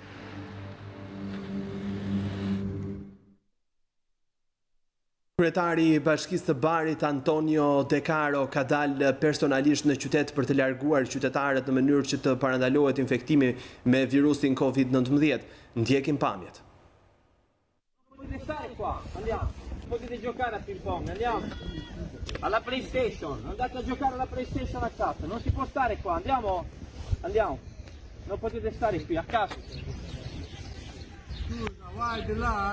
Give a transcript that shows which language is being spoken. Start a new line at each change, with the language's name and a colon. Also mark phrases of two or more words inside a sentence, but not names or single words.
Albanian: Kryetari i Bashkisë së Barit Antonio De Caro ka dalë personalisht në qytet për të larguar qytetarët në mënyrë që të parandalohet infektimi me virusin COVID-19. Ndjekim pamjet.
Italian: Potete stare qua, andiamo. Potete giocare a ping pong, andiamo. Alla PlayStation, andate a giocare alla PlayStation a casa, non si può stare qua, andiamo, andiamo. Non potete stare qui, a casa. Scusa, vai di là.